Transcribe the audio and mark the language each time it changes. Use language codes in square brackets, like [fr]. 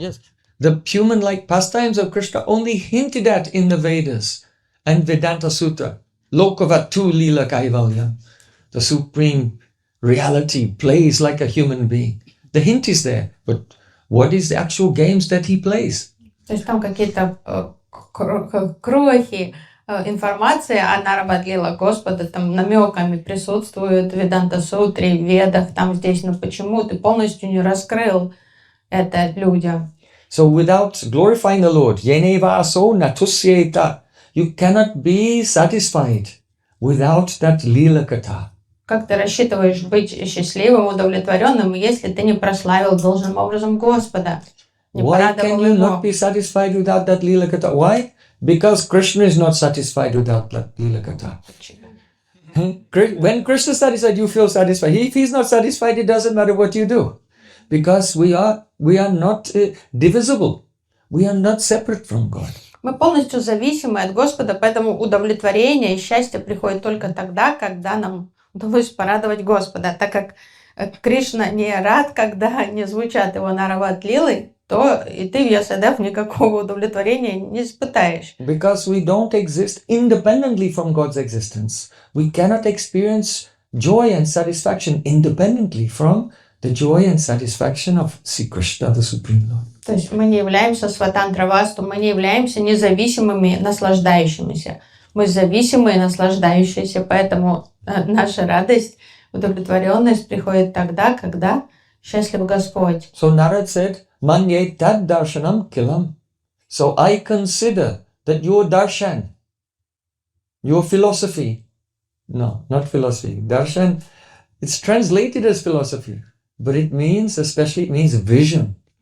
[en] Yes. The human-like pastimes of Krishna only hinted at in the Vedas and Vedanta Sutta. [sa] Lokavatu lila kaivalya. [en] The supreme reality plays like a human being. The hint is there, but what is the actual games that he plays? [ru] То есть там какие-то крохи информации о Нарват-лилах Господа, там намеками присутствуют в Веданта-сутре, в Ведах, там здесь, но почему ты полностью не раскрыл это людям? [en] So without glorifying the Lord, [sa] yeneva aso natusyeta, [en] you cannot be satisfied without that lila katha. [ru] Как ты рассчитываешь быть счастливым, удовлетворенным, если ты не прославил должным образом Господа? Не [en] Why can [ru] порадовал [en] you [ru] его? [en] not be satisfied without that lila katha? Why? Because Krishna is not satisfied without that lila katha. When Krishna is satisfied, you feel satisfied. If he's not satisfied, it doesn't matter what you do. Because we are not divisible. We are not separate from God. [ru] Мы полностью зависимы от Господа, поэтому удовлетворение и счастье приходит только тогда, когда нам удалось порадовать Господа. Так как Кришна не рад, когда не звучат его Нарват-лилы, то и ты, Вьясадев, никакого удовлетворения не испытаешь. [en] Because we don't exist independently from God's existence. We cannot experience joy and satisfaction independently from the joy and satisfaction of Sri Krishna, the Supreme Lord. [ru] То есть мы не являемся сватантра-васту, мы не являемся независимыми наслаждающимися. Мы зависимые наслаждающиеся, поэтому наша радость, удовлетворенность приходит тогда, когда счастлив Господь. [en] So Narad said, [sa] Manye tad darshanam kilam. [en] So I consider that your darshan, your philosophy, no, not philosophy, darshan, it's translated as philosophy, but it means vision.